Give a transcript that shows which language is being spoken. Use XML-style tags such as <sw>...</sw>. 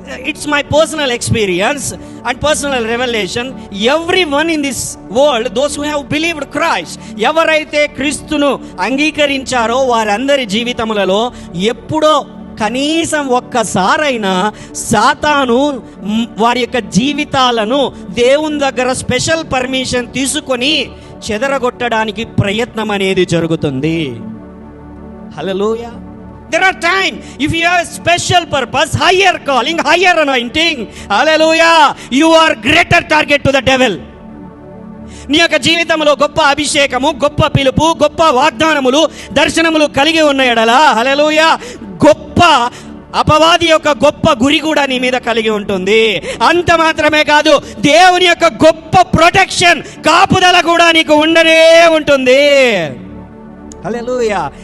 <en>it's my personal experience and personal revolution, everyone in this world, those who have believed Christ,</en> <te>ఎవరైతే క్రీస్తును అంగీకరించారో వారందరి జీవితములలో ఎప్పుడో కనీసం ఒక్కసారైనా సాతాను వారి యొక్క జీవితాలను దేవుని దగ్గర స్పెషల్ పర్మిషన్ తీసుకొని చెదరగొట్టడానికి ప్రయత్నం అనేది జరుగుతుంది. హల్లెలూయా.</te> <en>There are times, if you have a special purpose, higher calling, higher anointing, hallelujah, you are greater target to the devil.</en> <te>నీ యొక్క జీవితంలో గొప్ప అభిషేకము, గొప్ప పిలుపు, గొప్ప వాగ్దానములు, దర్శనములు కలిగి ఉన్న ఎడల, హల్లెలూయా, గొప్ప అపవాది యొక్క గొప్ప గురి కూడా నీ మీద కలిగి ఉంటుంది. అంత మాత్రమే కాదు, దేవుని యొక్క గొప్ప ప్రొటెక్షన్, కాపుదల కూడా నీకు ఉండనే ఉంటుంది. హల్లెలూయా.</te>